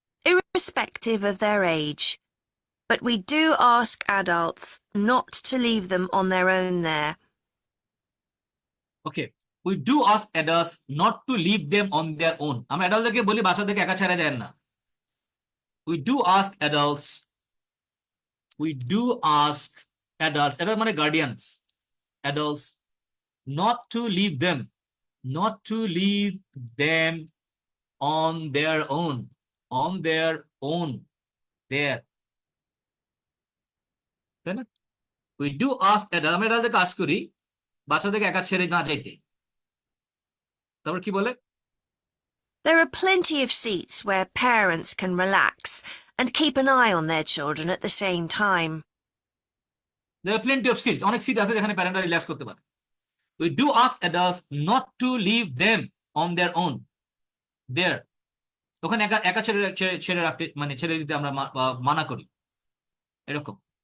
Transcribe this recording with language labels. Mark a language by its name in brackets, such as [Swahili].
[English] Irrespective of their age. But we do ask adults not to leave them on their own there. Okay, we do ask adults not to leave them on their own. [Bangla] আমরা অ্যাডাল্টদেরকে বলি বাচ্চাদেরকে একা ছেড়ে যায় না। [English] We do ask adults, we do ask adults, adult মানে guardians, adults not to leave them, not to leave them on their own, on their own, there, তাই না? We do ask adults, [Bangla] আমরা এটাকে আস্ক করি বাচ্চাদেরকে একা ছেড়ে না যাইতে। তারপর কি বলে? [English] There are plenty of seats where parents can relax and keep an eye on their children at the same time. There are plenty of seats, [Bangla] অনেক সিট আছে যেখানে প্যারেন্টরা রিল্যাক্স করতে পারে। [English] We do ask adults not to leave them on their own, there, [Bangla] ওখানে একা একা ছেড়ে রাখতে মানে ছেড়ে দিতে আমরা মানা করি, এরকম।